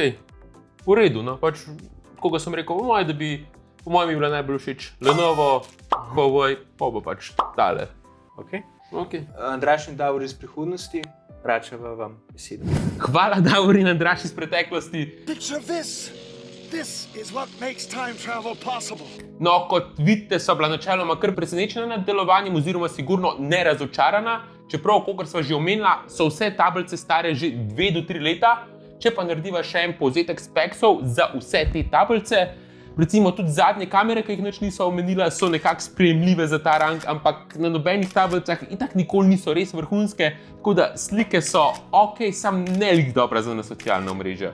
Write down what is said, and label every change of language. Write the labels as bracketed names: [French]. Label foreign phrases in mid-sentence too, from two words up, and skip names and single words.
[Slovenian] V redu, no, pač, koga sem rekel, po mojem bi bila najbolj všeč Lenovo, Huawei, pa bo pač tale. Okay. Okay. Andraž in Davor iz prihodnosti, vračava vam besedo. Hvala, Davor in Andraž iz preteklosti. [English] Picture this. This is what makes time travel possible. [Slovenian] No, kot vidite, so bila načeloma kar presenečena nad delovanjem oziroma sigurno ne razočarana. Čeprav, kot sva že omenila, so vse tablice stare že 2 do 3 leta. Če pa narediva še en povzetek speksov za vse te tablice, recimo tudi zadnje kamere, ki jih nič niso omenila, so nekako sprejemljive za ta rang, ampak na nobenih tablicah itak nikoli niso res vrhunske, tako da slike so ok, sam ne lih dobra za na socialna omrežja.